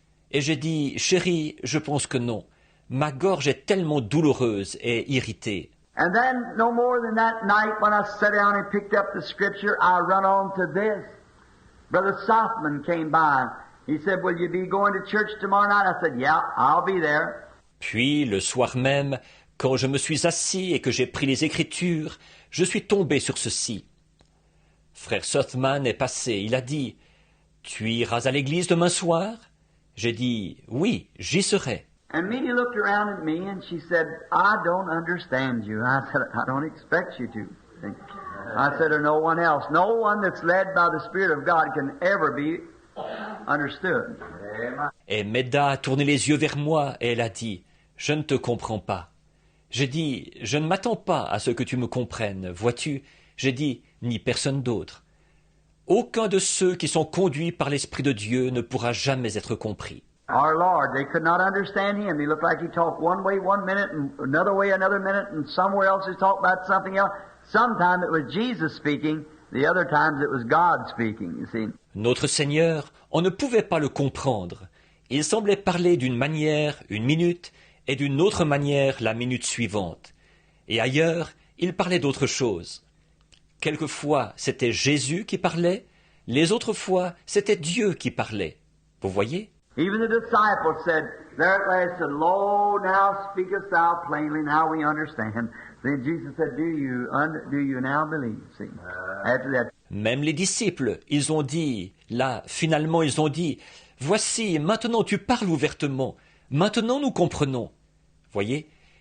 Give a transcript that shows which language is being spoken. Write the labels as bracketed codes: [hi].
[fr] Et j'ai dit, chérie, je pense que non. Ma gorge est tellement douloureuse et irritée. [en] And then, no more than that night, when I sat down and picked up the scripture, I run on to this. Brother Softman came by. He said, will you be going to church tomorrow night? I said, yeah, I'll be there. [fr] Puis, le soir même, quand je me suis assis et que j'ai pris les Écritures, je suis tombé sur ceci. Frère Softman est passé, il a dit, tu iras à l'église demain soir? J'ai dit, oui, j'y serai. [en] And Mitty looked around at me and she said, I don't understand you. I said, I don't expect you to. I said, or no one else. No one that's led by the Spirit of God can ever be understood. [fr] Et Meda a tourné les yeux vers moi et elle a dit, je ne te comprends pas. J'ai dit, je ne m'attends pas à ce que tu me comprennes, vois-tu? J'ai dit, ni personne d'autre. Aucun de ceux qui sont conduits par l'Esprit de Dieu ne pourra jamais être compris. [en] Our Lord, they could not understand Him. He looked like He talked one way one minute and another way another minute and somewhere else He talked about something else. Sometimes it was Jesus speaking, the other times it was God speaking, you see. [fr] Notre Seigneur, on ne pouvait pas le comprendre. Il semblait parler d'une manière une minute et d'une autre manière la minute suivante. Et ailleurs, il parlait d'autre chose. Quelquefois, c'était Jésus qui parlait, les autres fois, c'était Dieu qui parlait. Vous voyez? [en] Even the disciples said, there at last said, Lo, now speakest thou plainly, now we understand. Then Jesus said, do you now believe? See, after that. [fr] Même les disciples, ils ont dit, là, finalement, ils ont dit, voici, maintenant tu parles ouvertement, maintenant nous comprenons. Voyez?